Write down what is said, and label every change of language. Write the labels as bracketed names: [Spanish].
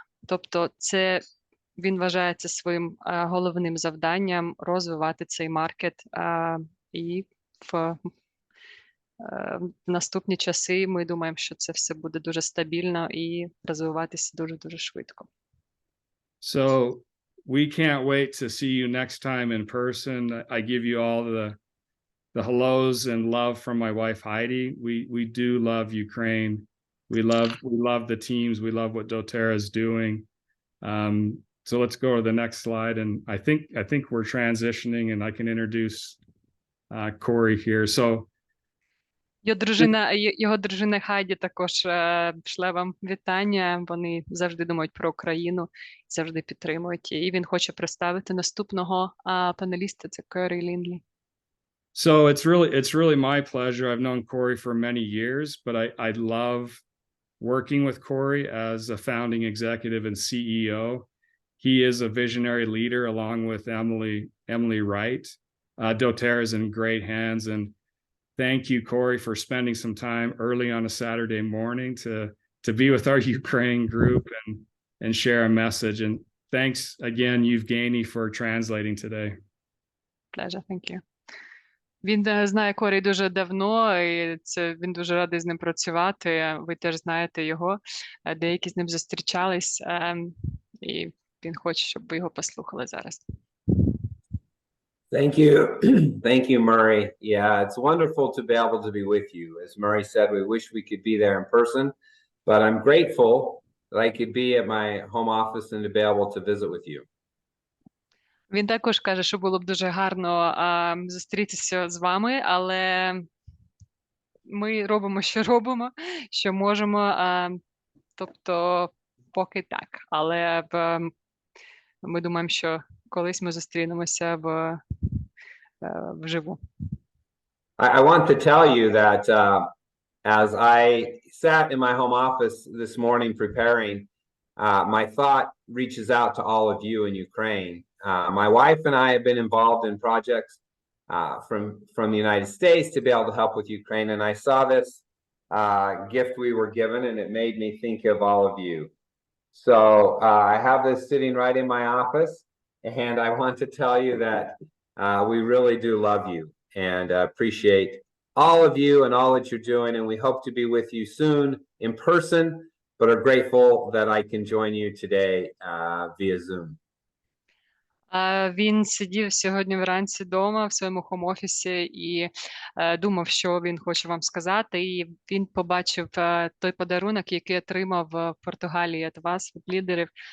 [Ukrainian] Тобто це він вважає це своїм головним завданням розвивати цей маркет і в наступні часи ми думаємо, що це все буде дуже стабільно і розвиватися дуже швидко. [English] So we can't wait to see you next time in person. I give you all the hellos and love from my wife Heidi. We do love Ukraine. We love the teams. We love what DoTerra is doing. So let's go to the next slide. And I think we're transitioning, and I can introduce Corey here. So [Ukrainian] його дружина Хайді також шле вам вітання. Вони завжди думають про Україну, завжди підтримують. І він хоче представити наступного панеліста, це Корі Ліндлі. [English] So it's really my pleasure. I've known Corey for many years, but I love working with Corey as a founding executive and CEO. He is a visionary leader along with Emily Wright. DoTerra is in great hands, and thank you, Corey, for spending some time early on a Saturday morning to be with our Ukraine group and share a message. And thanks again, Yevgeny, for translating today. Pleasure, thank you. [Ukrainian] Він знає Корі дуже давно, і він дуже радий з ним працювати. Ви теж знаєте його, деякі з ним зустрічались, і він хоче, щоб ви його послухали зараз. [English] Thank you. Thank you, Murray. Yeah, it's wonderful to be able to be with you. As Murray said, we wish we could be there in person, but I'm grateful that I could be at my home office and to be able to visit with you. [Ukrainian] Він також каже, що було б дуже гарно зустрітися з вами, але ми робимо, що можемо, тобто поки так. Але ми думаємо, що колись ми зустрінемося вживу. [English] I want to tell you that as I sat in my home office this morning preparing, my thought reaches out to all of you in Ukraine. My wife and I have been involved in projects from the United States to be able to help with Ukraine, and I saw this gift we were given, and it made me think of all of you. So I have this sitting right in my office, and I want to tell you that we really do love you and appreciate all of you and all that you're doing, and we hope to be with you soon in person, but are grateful that I can join you today via Zoom. [Ukrainian] Він сидів сьогодні вранці вдома в своєму хом-офісі і думав, що він хоче вам сказати. І він побачив той подарунок, який отримав в Португалії від вас, від лідерів.